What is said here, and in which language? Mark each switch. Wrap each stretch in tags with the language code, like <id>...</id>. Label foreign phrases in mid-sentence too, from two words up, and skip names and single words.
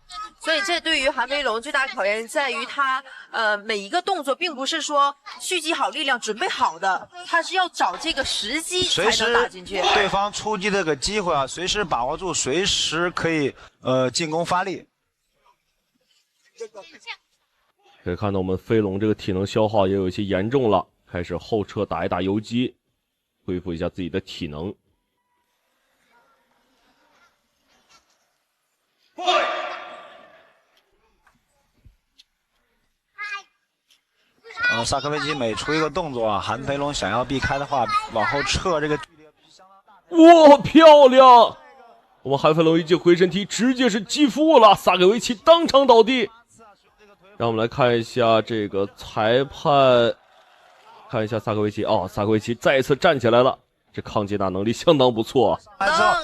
<zh>所以這對於韓飛龍最大的考驗在於他，每一個動作並不是說蓄積好力量準備好的，他是要找這個時機才能打進去。對方出擊這個機會啊，隨時把握住，隨時可以進攻發力。可以看到我們飛龍這個體能消耗也有一些嚴重了，開始後撤打一打游擊。恢復一下自己的体能。萨科维奇每出一个动作啊，韩飞龙想要避开的话，往後撤這個距離相當大。哇，漂亮！我們韓飛龍一記回身踢直接是擊腹了，薩科維奇當場倒地。讓我們來看一下這個裁判，看一下薩科維奇哦，薩科維奇再次站起來了，這抗擊打能力相當不錯啊。</zh>